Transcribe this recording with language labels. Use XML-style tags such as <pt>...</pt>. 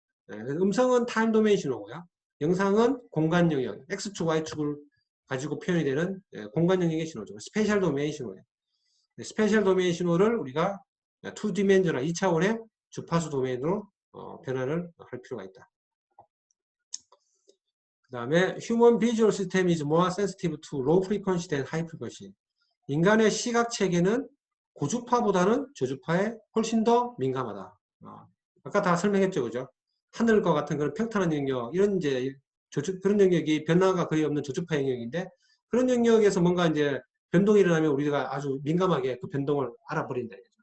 <ko>음성은 타임 도메인 신호고요. 영상은 공간 영역, X축, Y축을 가지고 표현이 되는 공간 영역의 신호죠. 스페셜 도메인 신호예요. 스페셜 도메인 신호를 우리가 2디멘전al 2차원의 주파수 도메인으로 변환을 할 필요가 있다. 그 다음에</ko> <en>Human Visual System is more sensitive to low frequency than high frequency.</en> <ko>인간의 시각 체계는 고주파보다는 저주파에 훨씬 더 민감하다. 아까 다 설명했죠, 그죠? 하늘과 같은 그런 평탄한 영역, 이런 이제 그런 영역이 변화가 거의 없는 저주파 영역인데 그런 영역에서 뭔가 이제 변동이 일어나면 우리가 아주 민감하게 그 변동을 알아버린다.</ko>